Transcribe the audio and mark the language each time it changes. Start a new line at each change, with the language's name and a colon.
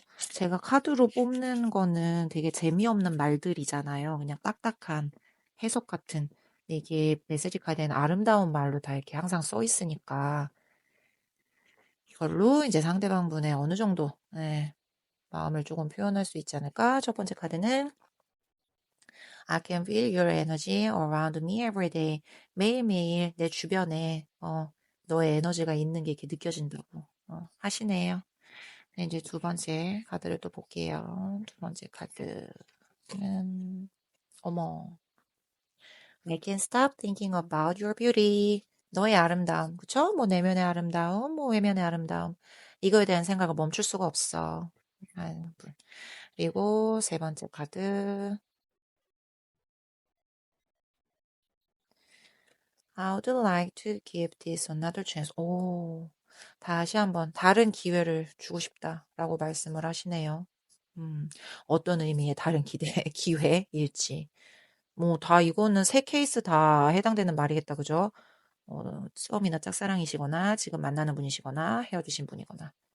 Korean: 제가 카드로 뽑는 거는 되게 재미없는 말들이잖아요. 그냥 딱딱한 해석 같은. 근데 이게 메시지 카드에는 아름다운 말로 다 이렇게 항상 써 있으니까 이걸로 이제 상대방 분의 어느 정도 마음을 조금 표현할 수 있지 않을까?
English: 첫 번째 카드는 I can feel your energy around me every day.
Korean: 매일매일 내 주변에 너의 에너지가 있는 게 이렇게 느껴진다고 하시네요. 네, 이제 두 번째 카드를 또 볼게요.
English: 두 번째 카드는 어머, I can stop thinking about your beauty.
Korean: 너의 아름다움, 그쵸? 뭐 내면의 아름다움, 뭐 외면의 아름다움. 이거에 대한 생각을 멈출 수가 없어. 아유, 그리고 세 번째 카드.
English: I would like to give this another chance.
Korean: 오, 다시 한번 다른 기회를 주고 싶다라고 말씀을 하시네요. 음, 어떤 의미의 다른 기회일지. 뭐, 다, 이거는 세 케이스 다 해당되는 말이겠다, 그죠? 처음이나 짝사랑이시거나, 지금 만나는 분이시거나, 헤어지신 분이거나.